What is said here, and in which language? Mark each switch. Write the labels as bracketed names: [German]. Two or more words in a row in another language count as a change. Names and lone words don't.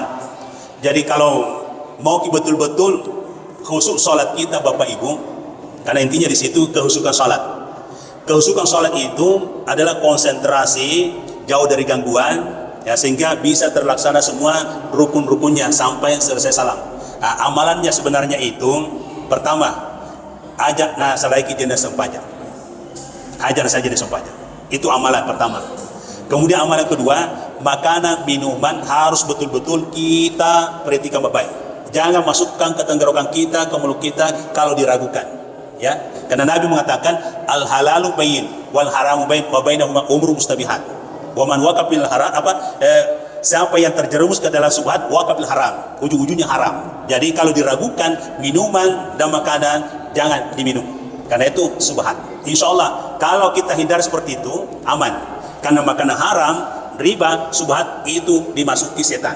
[Indonesian] Jadi kalau mau betul-betul khusyuk sholat kita Bapak Ibu, karena intinya di situ kehusukan sholat. Kehusukan sholat itu adalah konsentrasi jauh dari gangguan, ya, sehingga bisa terlaksana semua rukun-rukunnya sampai selesai salam. [Buginese] Nah, amalannya sebenarnya itu pertama, ajak nasalaiki jenda sempajak. [Indonesian] Ajar saja di sempajak. Itu amalan pertama. Kemudian amalan kedua, makanan minuman harus betul-betul kita perhatikan baik-baik. Jangan masukkan ke tenggorokan kita, ke mulut kita kalau diragukan. Ya, karena Nabi mengatakan [Arabic] الحلال بين والحرام بين وبينهما أمور مشتبهات. ومن وقع في الحرام [Indonesian] siapa yang terjerumus ke dalam subhat [Arabic] وقع في الحرام, [Indonesian] ujung-ujungnya haram. Jadi kalau diragukan minuman dan makanan jangan diminum. Karena itu subhat. [Arabic] إن شاء الله [Indonesian] kalau kita hindar seperti itu aman. Karena makanan haram, riba, subhat itu dimasuki setan.